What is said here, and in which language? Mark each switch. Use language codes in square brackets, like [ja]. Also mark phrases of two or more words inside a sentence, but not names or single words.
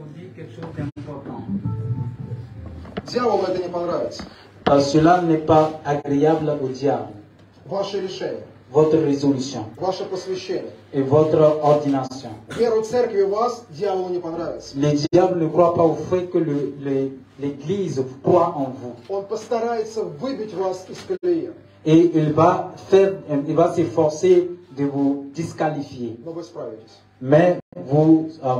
[fr] Je voudrais vous dire quelque chose d'important. [ru] Дьяволу это не понравится. [fr] Cela n'est pas agréable au diable. [ru] Ваше решение, [fr] Votre résolution [ru] ваше посвящение. [fr] et votre ordination. [ru] Веру церкви у вас дьяволу не понравится. [fr] Le diable ne croit pas au fait que l'Église croit en vous. [ru] Он постарается выбить вас из колеи. [fr] Et il va s'efforcer de vous disqualifier. [ru] Но вы справитесь. [fr] Mais vous,